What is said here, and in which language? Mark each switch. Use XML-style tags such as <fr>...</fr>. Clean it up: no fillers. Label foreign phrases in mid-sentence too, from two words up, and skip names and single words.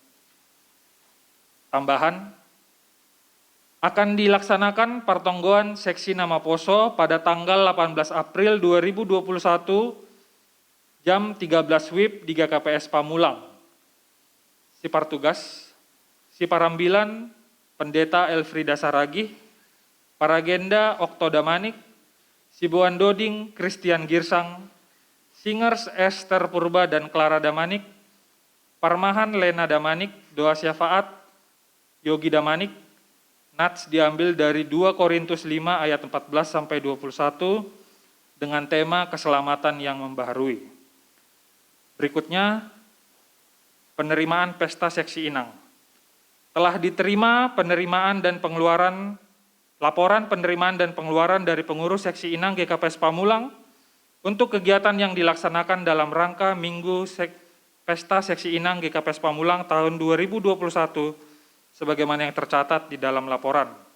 <id>Tambahan, akan dilaksanakan pertonggoan seksi Nama Poso pada tanggal 18 April 2021, jam 13 WIB di GKPS Pamulang. Sipartugas, Siparambilan, Pendeta Elfrida Saragih, Paragenda Okto Damanik, Sibuan Doding Christian Girsang, Singers Esther Purba dan Clara Damanik, Parmahan Lena Damanik, Doa Syafaat Yogi Damanik. Nats diambil dari 2 Korintus 5 ayat 14 sampai 21 dengan tema keselamatan yang membaharui. Berikutnya, penerimaan pesta seksi Inang. Telah diterima penerimaan dan pengeluaran, laporan penerimaan dan pengeluaran dari pengurus seksi Inang GKPS Pamulang untuk kegiatan yang dilaksanakan dalam rangka Minggu Pesta Seksi Inang GKPS Pamulang tahun 2021 sebagaimana yang tercatat di dalam laporan.</id>